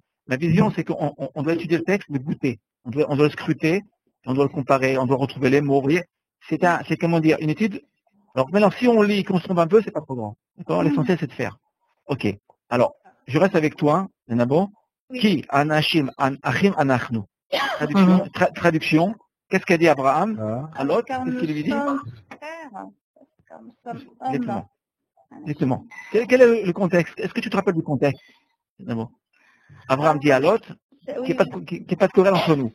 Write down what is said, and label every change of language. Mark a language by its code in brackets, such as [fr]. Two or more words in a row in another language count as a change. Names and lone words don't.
[fr] Ma vision, c'est qu'on doit étudier le texte, le goûter. On doit le scruter, on doit le comparer, on doit retrouver les mots. Vous voyez, c'est comment dire, une étude. Alors maintenant, si on lit, qu'on se trompe un peu, c'est pas trop grand. D'accord. L'essentiel, c'est de faire. Ok. Alors, je reste avec toi, Nabo. Oui. [he] כי אנשים אחים אנחנו. [fr] Traduction. Qu'est-ce qu'a dit Abraham à Lot? Car Qu'est-ce nous qu'il lui dit? sommes frères, car nous sommes hommes. Exactement. Exactement. Quel est le contexte? Est-ce que tu te rappelles du contexte? Nabo. Abraham dit à Lot qu'il n'y ait pas de querelle entre nous.